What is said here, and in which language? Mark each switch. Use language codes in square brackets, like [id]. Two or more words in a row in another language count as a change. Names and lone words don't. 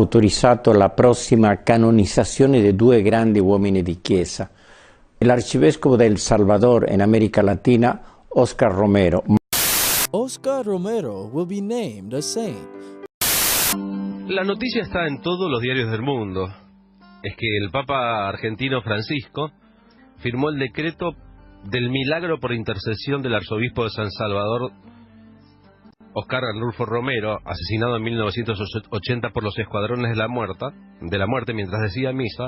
[it] autorizzato la prossima canonizzazione di due grandi uomini di Chiesa, l'arcivescovo del Salvador in America Latina, Óscar Romero. [en] Oscar Romero will be named a saint. [es] La noticia está en todos los diarios del mundo. Es que el Papa argentino Francisco firmó el decreto del milagro por intercesión del arzobispo de San Salvador, Oscar Arnulfo Romero, asesinado en 1980 por los escuadrones de la muerte mientras decía misa.